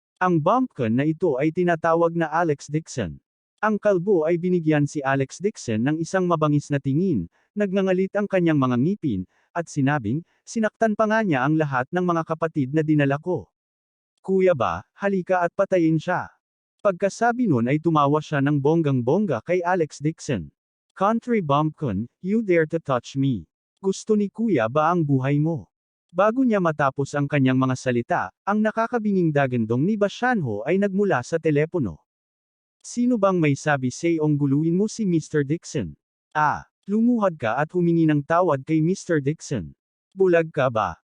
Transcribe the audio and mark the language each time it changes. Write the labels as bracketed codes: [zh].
[tl] Ang bumpkin na ito ay tinatawag na Alex Dixon. Ang kalbo ay binigyan si Alex Dixon ng isang mabangis na tingin, nagngangalit ang kanyang mga ngipin, at sinabing, sinaktan pa nga niya ang lahat ng mga kapatid na dinala ko. Kuya ba, halika at patayin siya. Pagkasabi nun ay tumawa siya ng bonggang-bongga kay Alex Dixon. [en] Country bumpkin, you dare to touch me. [tl] Gusto ni Kuya ba ang buhay mo? Bago niya matapos ang kanyang mga salita, ang nakakabinging dagandong ni Bashanho ay nagmula sa telepono. Sino bang may sabi sa'yong guluhin mo si Mr. Dixon? Ah, lumuhad ka at humingi ng tawad kay Mr. Dixon. Bulag ka ba?